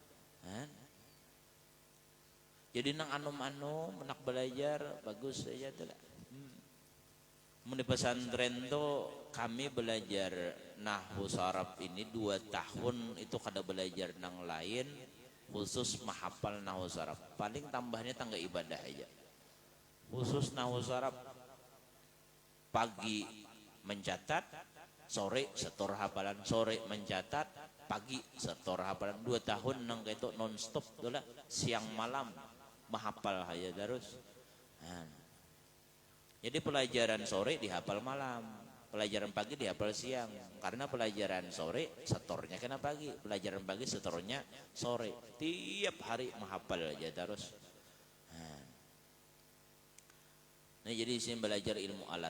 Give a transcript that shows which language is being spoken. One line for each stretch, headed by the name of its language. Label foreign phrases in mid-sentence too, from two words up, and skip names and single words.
Banjar: Jadi nang anu menak belajar bagus aja tuh lah. Di pesantren tuh kami belajar nahwu sharaf ini 2 tahun itu kada belajar nang lain, khusus mahafal nahwu sharaf. Paling tambahnya tangga ibadah aja. Khusus nahwu sharaf pagi mencatat, sore setor hafalan, sore mencatat, pagi setor hafalan. 2 tahun nang itu non stop tuh lah, siang malam mahafal aja terus.
Indonesian: Jadi pelajaran sore dihafal malam, pelajaran pagi dihafal siang.
Banjar: Karena pelajaran sore setornya kena pagi, pelajaran pagi setornya sore. Tiap hari menghafal aja terus. Nah jadi sini belajar ilmu alat.